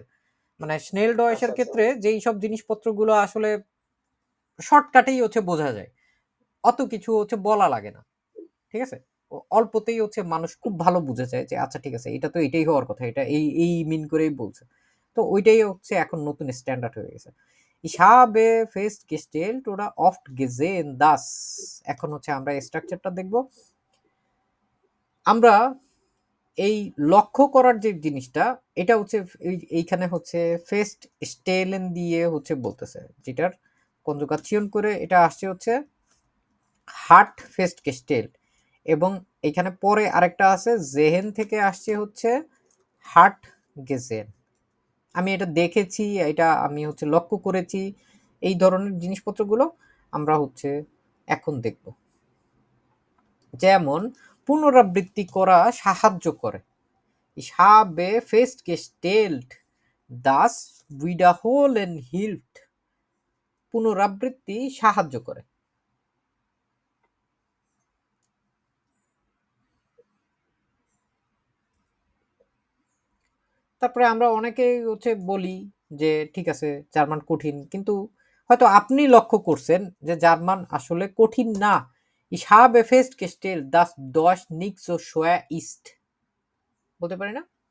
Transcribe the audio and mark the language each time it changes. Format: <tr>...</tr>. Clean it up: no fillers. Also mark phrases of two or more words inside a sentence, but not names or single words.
<bn>মানে স্নেল ডয়েশের ক্ষেত্রে যেই সব জিনিসপত্রগুলো আসলে শর্টকাটেই হচ্ছে বোঝা যায়, অত কিছু হচ্ছে বলা লাগে না, ঠিক আছে। অল্পতেই হচ্ছে মানুষ খুব ভালো বুঝে যায় যে আচ্ছা ঠিক আছে এটা তো এটাই হওয়ার কথা, এটা এই এই মিন করেই বলছে, তো ওইটাই হচ্ছে এখন নতুন স্ট্যান্ডার্ড হয়ে গেছে।</bn> <de>Ich habe festgestellt oder oft gesehen dass,</de> <bn>এখন হচ্ছে আমরা স্ট্রাকচারটা দেখব। আমরা এই লক্ষ্য করার যে জিনিসটা এটা হচ্ছে এইখানে হচ্ছে ফেস্ট স্টেলেন দিয়ে হচ্ছে বলতেছে, যেটার কনজুগাচিয়ন করে এটা আসছে হচ্ছে</bn> <de>hat festgestellt,</de> <bn>এবং এখানে পরে আরেকটা আছে জেহেন থেকে আসছে হচ্ছে</bn> <de>hat gesehen.</de> <bn>আমি এটা দেখেছি, এটা আমি হচ্ছে লক্ষ্য করেছি, এই ধরনের জিনিসপত্রগুলো আমরা হচ্ছে এখন দেখব। যেমন পুনরাবৃত্তি করা সাহায্য করে,</bn> <de>ich habe festgestellt dass wiederholen hilft,</de> <bn>পুনরাবৃত্তি সাহায্য করে। তারপরে আমরা অনেকেই হচ্ছে বলি যে ঠিক আছে জার্মান কঠিন, কিন্তু হয়তো আপনি লক্ষ্য করছেন যে জার্মান আসলে কঠিন না।</bn> <de>Ich habe festgestellt dass Deutsch nicht so schwer ist,</de> <bn>বলতে পারি না?</bn>